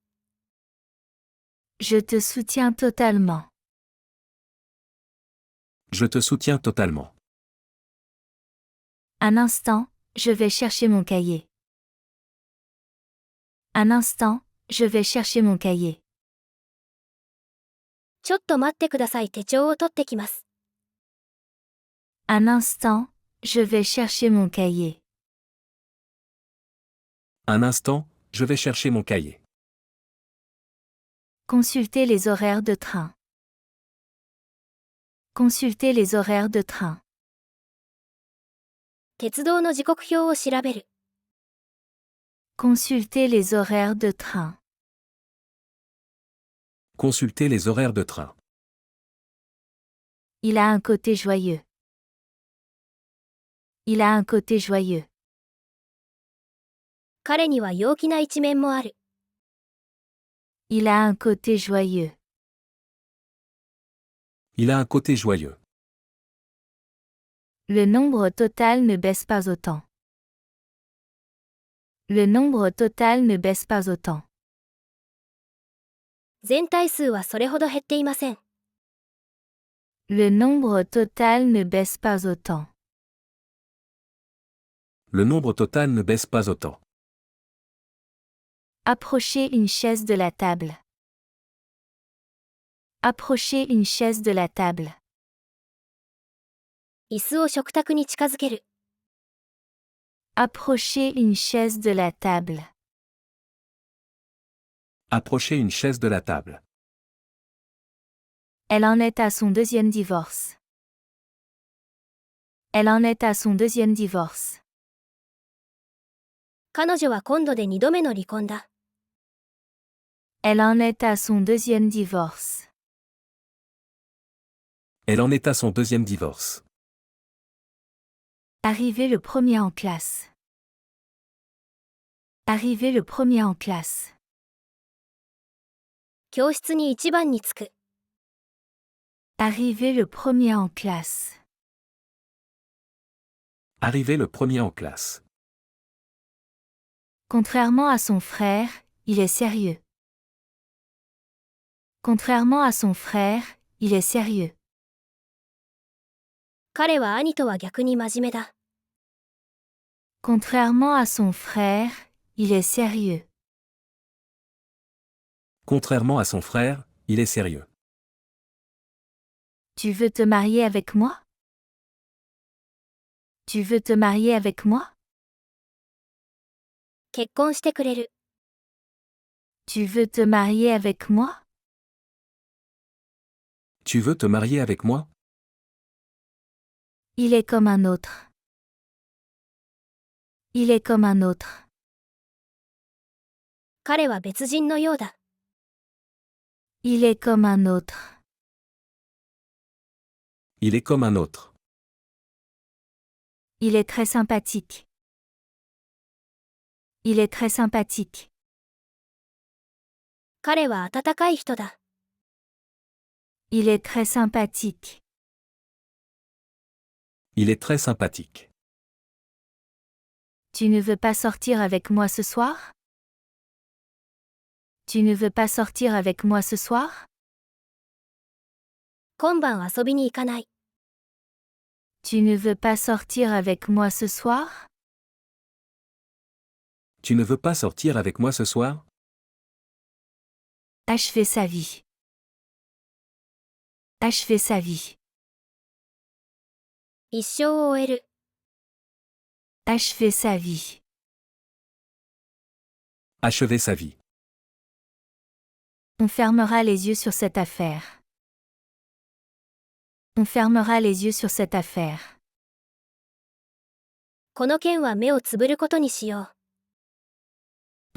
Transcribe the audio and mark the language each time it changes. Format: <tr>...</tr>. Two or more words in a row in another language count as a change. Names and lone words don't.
<fr>Je te soutiens totalement. Je te soutiens totalement. Un instant, je vais chercher mon cahier. Un instant, je vais chercher mon cahier.</fr> <ja>ちょっと待ってください、手帳を取ってきます。</ja> <fr>Un instant, je vais chercher mon cahier. Un instant, je vais chercher mon cahier. Consulter les horaires de train. Consulter les horaires de train.</fr> <ja>鉄道の時刻表を調べる。</ja> <fr>Consulter les horaires de train. Consulter les horaires de train. Il a un côté joyeux. Il a un côté joyeux.</fr> <ja>彼には陽気な一面もある。</ja> <fr>Il a un côté joyeux. Il a un côté joyeux. Le nombre total ne baisse pas autant. Le nombre total ne baisse pas autant.</fr> <ja>全体数はそれほど減っていません。</ja> <fr>Le nombre total ne baisse pas autant. Le nombre total ne baisse pas autant. Approchez une chaise de la table. Approchez une chaise de la table.</fr> <ja>椅子を食卓に近づける。</ja> <fr>Approchez une chaise de la table. Approchez une chaise de la table. Elle en est à son deuxième divorce. Elle en est à son deuxième divorce.</fr> <ja>彼女は今度で2度目の離婚だ。</ja> <fr>Elle en est à son deuxième divorce. Elle en est à son deuxième divorce. Arriver le premier en classe. Arriver le premier en classe.</fr> <ja>教室に一番につく。</ja> <fr>Arriver le premier en classe. Arriver le premier en classe. Contrairement à son frère, il est sérieux. Contrairement à son frère, il est sérieux.</fr> <ja>彼は兄とは逆に真面目だ。</ja> <fr>Contrairement à son frère, il est sérieux. Contrairement à son frère, il est sérieux. Tu veux te marier avec moi? Tu veux te marier avec moi?</fr> <ja>結婚してくれる。</ja> <fr>Tu veux te marier avec moi? Tu veux te marier avec moi? Il est comme un autre. Il est comme un autre.</fr> <ja>彼は別人のようだ。</ja> <fr>Il est comme un autre. Il est comme un autre. Il est très sympathique. Il est très sympathique.</fr> <ja>彼は温かい人だ。</ja> <fr>Il est très sympathique. Il est très sympathique. Tu ne veux pas sortir avec moi ce soir? Tu ne veux pas sortir avec moi ce soir?</fr> <ja>今晩遊びに行かない。</ja> <fr>Tu ne veux pas sortir avec moi ce soir? Tu ne veux pas sortir avec moi ce soir? Achever sa vie. Achever sa vie.</fr> <ja>一生を終える。</ja> <fr>Achever sa vie. Achever sa vie. On fermera les yeux sur cette affaire. On fermera les yeux sur cette affaire.</fr> <ja>この件は目をつぶることにしよう。</ja>